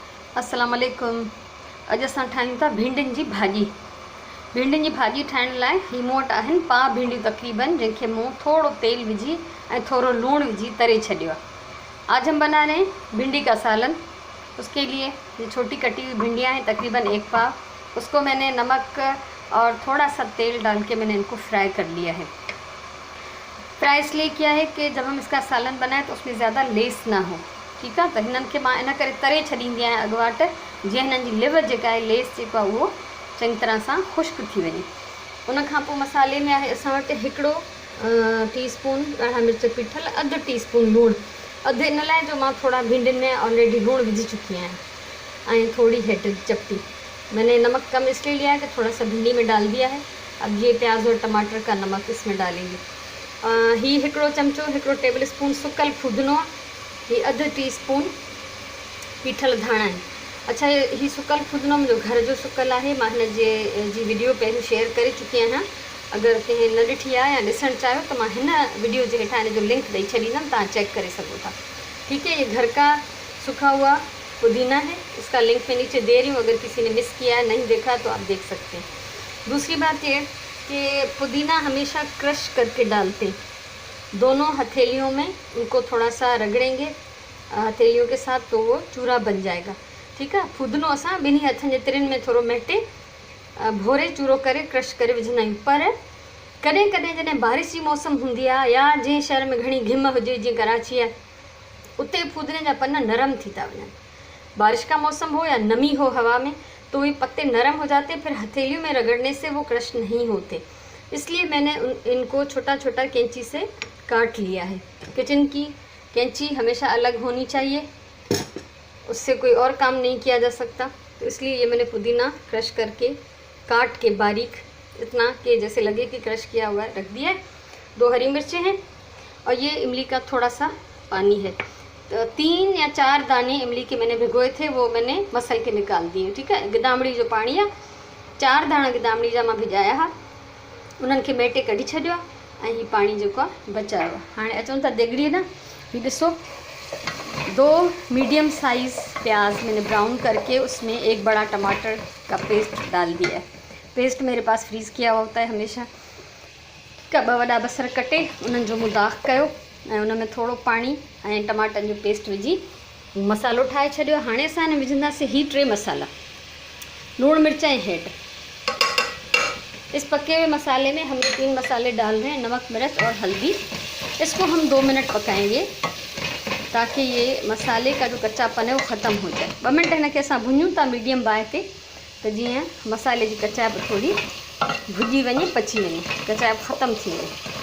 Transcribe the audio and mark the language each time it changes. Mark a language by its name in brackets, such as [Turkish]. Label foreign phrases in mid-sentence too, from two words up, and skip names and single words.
[Arabic] السلام عليكم. [Sindhi] अॼु असां ठाहियूं था भिंडियुनि जी भाॼी। भिंडियुनि जी भाॼी ठाहिण लाइ ही मूं वटि आहिनि पाव भिंडियूं तक़रीबन, जंहिंखे मूं थोरो तेल विझी ऐं थोरो लूणु विझी तरे छॾियो आहे। [Hindi] आज हम बना रहे हैं भिंडी का सालन। उसके लिए ये छोटी कटी हुई भिंडियाँ हैं तकरीबन 1 पाव। उसको मैंने नमक और थोड़ा सा तेल डाल के मैंने इनको फ्राई कर लिया है। फ्राई इसलिए किया है कि जब हम इसका सालन बनाए तो उसमें ज़्यादा लेस ना हो। ठीक है, [Sindhi] तो हिननि खे मां इन करे तरे छॾींदी आहियां अॻुवाट, जीअं हिननि जी लिवर जेका आहे लेस जेको आहे उहो चङी तरह सां ख़ुश्क थी वञे। उन खां पोइ मसाले में आहे असां वटि हिकिड़ो टीस्पून ॻाढ़ा मिर्च पीठल, अधु टीस्पून लूणु, अधु इन लाइ जो मां थोड़ा भिंडियुनि में ऑलरेडी लूणु विझी चुकी आहियां, ऐं थोड़ी हेठ चपटी। [Hindi] मैंने नमक कम इसलिए लिया है कि थोड़ा सा भिंडी में डाल दिया है। अब ये प्याज और टमाटर का नमक इसमें डालेंगे। [Sindhi] ही हिकिड़ो चमचो, हिकिड़ो [English] table spoon [Sindhi] सुकल फुदनो, ही अधु टीस्पून पीठल धाणा आहिनि। अच्छा, ही सुकल फुदनो मुंहिंजो घर जो सुकल आहे। मां हिन जी वीडियो पहिरियों शेयर करे चुकी आहियां। अगरि कंहिं न ॾिठी आहे या ॾिसणु चाहियो त मां हिन वीडियो जे हेठां हिन जो लिंक ॾेई छॾींदमि, तव्हां चेक करे सघो था। [Hindi] ठीक है, ये घर का सूखा हुआ पुदीना है, इसका लिंक मैं नीचे दे रही हूँ। अगर किसी ने मिस किया है, नहीं देखा, तो आप देख सकते हैं। दूसरी बात ये कि पुदीना हमेशा क्रश करके डालते हैं, दोनों हथेलियों में उनको थोड़ा सा रगड़ेंगे हथेलियों के साथ, तो वो चूरा बन जाएगा। ठीक है, [Sindhi] फुदनो असां ॿिन्ही हथनि जे तिरनि में थोरो मेटे भोरे चूरो करे क्रश करे विझंदा आहियूं। पर कॾहिं कॾहिं जॾहिं बारिश जी मौसम हूंदी आहे या जंहिं शहर में घणी घिम हुजे, जीअं कराची आहे, उते फुदने जा पन नरम थी था वञनि। [Hindi] बारिश का मौसम हो या नमी हो हवा में, तो ये पत्ते नरम हो जाते, फिर हथेलियों में रगड़ने से वो क्रश नहीं होते। इसलिए मैंने इनको छोटा छोटा कैंची से काट लिया है। किचन की कैंची हमेशा अलग होनी चाहिए, उससे कोई और काम नहीं किया जा सकता। तो इसलिए ये मैंने पुदीना क्रश करके काट के बारीक, इतना कि जैसे लगे कि क्रश किया हुआ है, रख दिया है। 2 हरी मिर्चें हैं और ये इमली का थोड़ा सा पानी है। तो 3 या 4 दाने इमली के मैंने भिगोए थे, वो मैंने मसल के निकाल दिए। ठीक है, [Sindhi] गिदामड़ी जो पानी आहे, 4 दाना गिदामड़ी जा मां भिजाया हा, उन्हनि खे मेटे कढी छॾियो आहे ऐं हीउ पाणी जेको आहे बचायो आहे। हाणे अचूं था देगड़ीअ ॾांहुं। हीउ ॾिसो, [Hindi] 2 [English] medium size [Hindi] प्याज मैंने ब्राउन करके उसमें 1 बड़ा टमाटर का पेस्ट डाल दिया है। पेस्ट मेरे पास फ्रीज़ किया हुआ होता है हमेशा। [Sindhi] ठीक है, 2 वॾा बसर कटे उन्हनि जो मूं दाग कयो ऐं उन में थोरो पाणी ऐं टमाटनि जो पेस्ट विझी मसालो ठाहे छॾियो। हाणे असां हिन विझंदासीं ही 3 मसाला, लूणु मिर्च ऐं हेड। [Hindi] इस पके हुए मसाले में हम 3 मसाले डाल रहे हैं, नमक, मिर्च और हल्दी। इसको हम 2 मिनट पकाएंगे ताकि ये मसाले का जो कच्चापन है वो ख़त्म हो जाए। [Sindhi] 2 मिनट हिन खे असां भुञूं था मीडियम बाहि ते, त जीअं मसाले जी कचाइप थोड़ी भुॼी वञे, पची वञे, कचाइप ख़त्म थी वञे।